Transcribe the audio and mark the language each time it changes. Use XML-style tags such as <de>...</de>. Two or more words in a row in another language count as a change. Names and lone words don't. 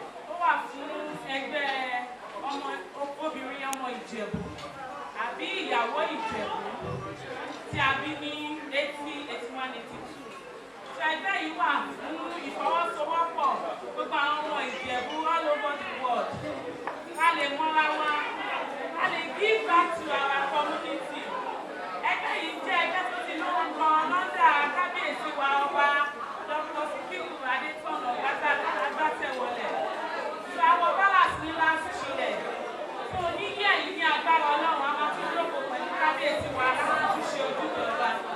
<yo>Ó wà fún ẹgbẹ́ ọmọ, obìnrin ọmọ Ìjẹ̀bú, àbí ìyàwó Ìjẹ̀bú, tí a bí ní eighty, eighty-one, eighty-two. So ẹgbẹ́ yìí wà fún ìfọwọ́sowọ́pọ̀ gbogbo àwọn ọmọ Ìjẹ̀bú</yo> <en>all over the world.</en> <yo>Ká lè mọ́ra wa, ká lè</yo> <en>give back to our community.</en> <yo>Ẹgbẹ́ yìí jẹ́ ẹgbẹ́ tó ti lórúkọ lọ́dà kábíyèsí wa ọba Doctor Sikiru Adétọ̀nà Agbátẹ̀wọlẹ̀. So àwọn balance ní láti ṣílẹ̀. So ní yẹ̀ yìí ní agbára Ọlọ́run, a máa tún jókòó pẹ̀lú kábíyèsí wa láti tún ṣe ojúbọ ọba.</yo>